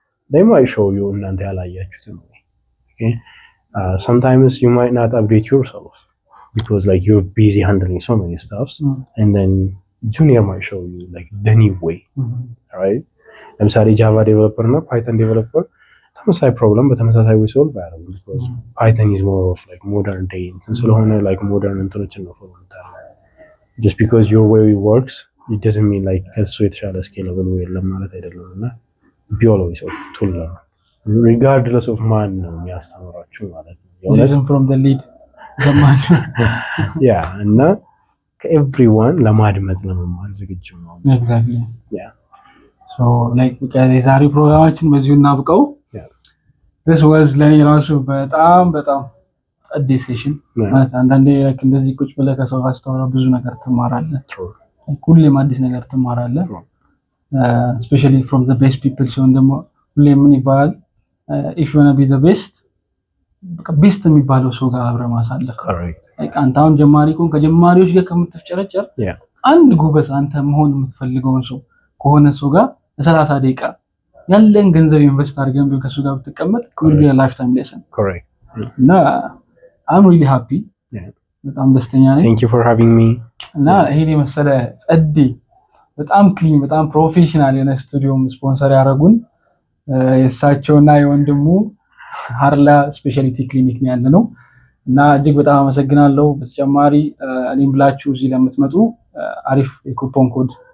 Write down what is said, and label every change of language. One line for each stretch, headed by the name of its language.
English: They might show you
Amharic: እናንተ ያላያችሁትን
English: way. Okay, sometimes you might not update yourself because like you're busy handling so many stuffs, and then junior might show you like the new way. Right?
Amharic: ለምሳሌ ጃቫ ዴቨሎፐር እና ፓይተን ዴቨሎፐር ተመሳሳይ ፕሮብለም በተመሳሳይ ወይ ሶልቭ ያደርጉ
English: because Python is more of like modern day
Amharic: እንትን ስለሆነ
English: like modern
Amharic: እንትኖችን ነው ፎሎ የምታደርገው.
English: Just because your way works it doesn't mean like
Amharic: ከሱ የተሻለ
English: scalable way
Amharic: የለም ማለት አይደለም እና
English: be always open to learn regardless of
Amharic: ማን ነው የሚያስተምራችሁ ማለት ነው.
English: Listen from the lead the man.
Amharic: Yeah, እና ከኤቭሪዋን ለማድመጥ ለመማር ዝግጁ ነው.
English: Exactly. Yeah.
Amharic: So like የዛሬው ፕሮግራማችን በዚሁ እናብቀው.
English: This was
Amharic: ለኔ ራሱ በጣም ጸዴ ሴሽን ማለት አንዳንዴ like እንደዚህ ቁጭ ብለህ ከሰው ጋር ስታወራ ብዙ ነገር ትማራለህ። ሁሌም አዲስ ነገር ትማራለህ።
English: Especially from the best people
Amharic: ሲሆን ደግሞ ሁሌም ምን ይባላል
English: if you want to be the best
Amharic: በቃ ቤስት የሚባለው ሰው ጋር አብረህ ማሳለፍ። like አንተ አሁን ጀማሪ ከሆንክ ከጀማሪዎች ጋር ከምትፍጨረጨር አንድ ጎበዝ አንተ መሆን የምትፈልገውን ሰው ከሆነ ሰው ጋር ለ30 ደቂቃ ያለን ገንዘብ ኢንቨስት አድርገን ቢሆን ከሱ ጋር ብትቀመጥ
English: could be a lifetime lesson. Correct. እና I'm really happy.
Amharic: በጣም ደስተኛ ነኝ.
English: Thank you for having me.
Amharic: እና ይሄን የመሰለ ጸዴ በጣም ክሊን በጣም ፕሮፌሽናል የሆነ ስቱዲዮም ስፖንሰር ያደረጉን የእሳቸውና የወንድሙ ሃርላ ስፔሻሊቲ ክሊኒክ ነው ያለነው እና እጅግ በጣም አመሰግናለሁ። በተጨማሪ እኔም ብላችሁ እዚህ ለምትመጡ አሪፍ የኩፖን ኮድ